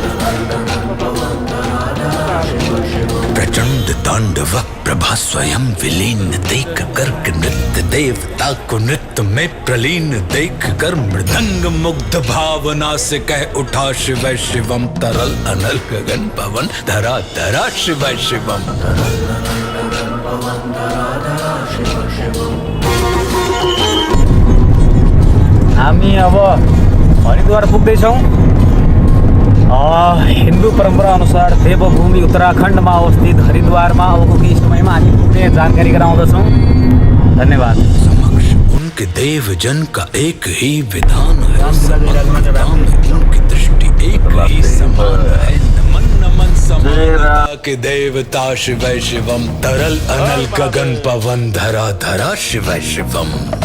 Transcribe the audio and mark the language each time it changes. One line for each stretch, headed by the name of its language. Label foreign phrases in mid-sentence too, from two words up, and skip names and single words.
Hindi: प्रचंड तांडव प्रभा स्वयं विलीन देख कर नृत्य देवता को नृत्य में प्रलीन देख कर, मृदंग मुग्ध भावना से कह उठा शिव शिवम। तरल अनल गगन पवन धरा धरा शिव शिवम।
Nepali: हामी अब हरिद्वार पुग्दैछौँ। हिन्दू परम्परा अनुसार देवभूमि उत्तराखण्डमा अवस्थित हरिद्वारमा अबको केही समयमा हामी पुग्ने जानकारी गराउँदछौँ। धन्यवाद।
Hindi: समक्ष उनके देवजन का एक ही विधान है, उनकी दृष्टि एक ही समान है। नमन नमन समानता के देवता शिव शिवम। तरल अनल गगन पवन धरा धरा शिव शिवम।